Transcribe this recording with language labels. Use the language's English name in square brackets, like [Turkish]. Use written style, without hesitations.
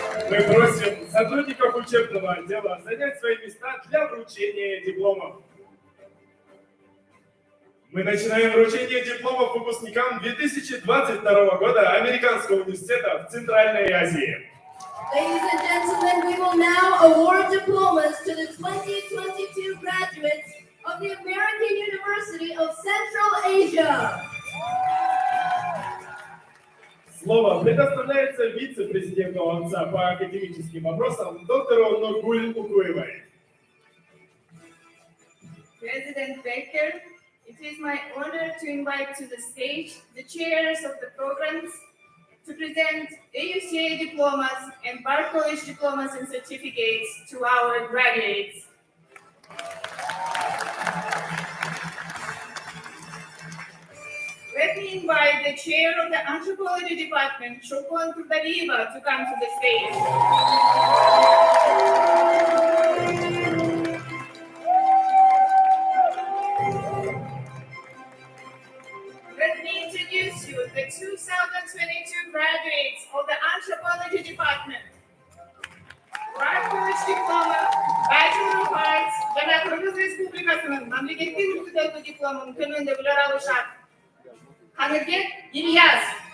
[Russian] Мы просим сотрудников учебного отдела занять свои места для вручения дипломов. Мы начинаем вручение дипломов выпускникам 2022 года Американского университета в Центральной Азии. [English] Ladies and gentlemen, we will now award diplomas to the 2022 graduates of the American University of Central Asia. [Russian] Слово предоставляется вице-президенту АУЦА по академическим вопросам доктору Нургуль Укуевой. [English] President Becker, it is my honor to invite to the stage the chairs of the programs to present AUCA diplomas and Bar College diplomas and certificates to our graduates. Let me invite the chair of the Anthropology Department, Shokon Turtalieva, to come to the stage. Let me introduce you the 2022 graduates of the Anthropology Department. Bar College Diploma, Bachelor of Arts, Jana Kırgız Respublikası'nın Memleketin Hüküdötü Diplomanın tümünde bilir alışan Hanırget İlyas.